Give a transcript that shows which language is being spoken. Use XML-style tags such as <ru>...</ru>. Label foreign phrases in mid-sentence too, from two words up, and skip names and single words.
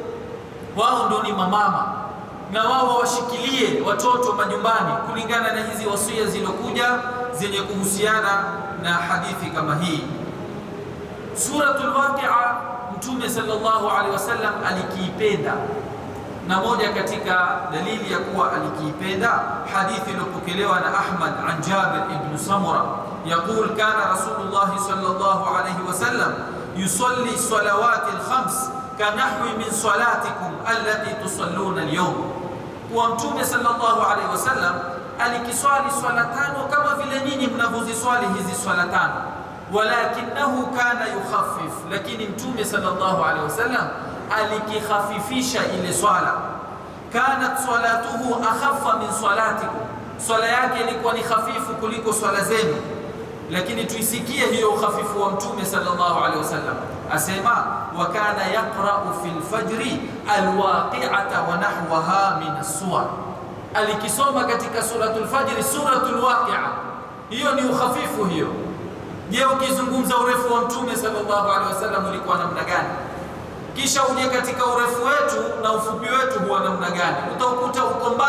<sw>Wao ndio ni mamama, na wao washikilie watoto majumbani kulingana na hizi wasia zilokuja zenye kuhusiana na hadithi kama hii.</sw> <ar>Suratul waqi'a Mtume صلى الله عليه وسلم</ar> <sw>alikiipenda, na moja katika dalili ya kuwa alikiipenda, hadithi iliyopokelewa na</sw> <ar>Ahmad عن جابر بن سمرة يقول كان رسول الله صلى الله عليه وسلم يصلي الصلوات الخمس كنحو من صلاتكم التي تصلون اليوم.</ar> <sw>Kwa Mtume</sw> <ar>صلى الله عليه وسلم</ar> <sw>alikiswali swala tano kama vile nyinyi mnavyoziswali hizi swala tano,</sw> <ar>ولكنه كان يخفف,</ar> <sw>lakini Mtume</sw> <ar>صلى الله عليه وسلم</ar> <sw>alikikhafifisha ile swala.</sw> <ar>كانت صلاته أخف من صلاتكم,</ar> <sw>swala yake ilikuwa ni hafifu kuliko swala zenu. Lakini tuisikie hiyo ukhafifu wa Mtume</sw> <ar>صلى الله عليه وسلم, asema, وكان يقرأ في الفجر الواقعة ونحوها من السور,</ar> <sw>alikisoma katika suratul fajri suratul waqi'a. Hiyo ni ukhafifu hiyo. Je, ukizungumza urefu wa Mtume</sw> <ar>صلى الله عليه وسلم</ar> <sw>ulikuwa namna gani? Kisha uje katika urefu wetu na ufupi wetu huwa namna gani?</sw>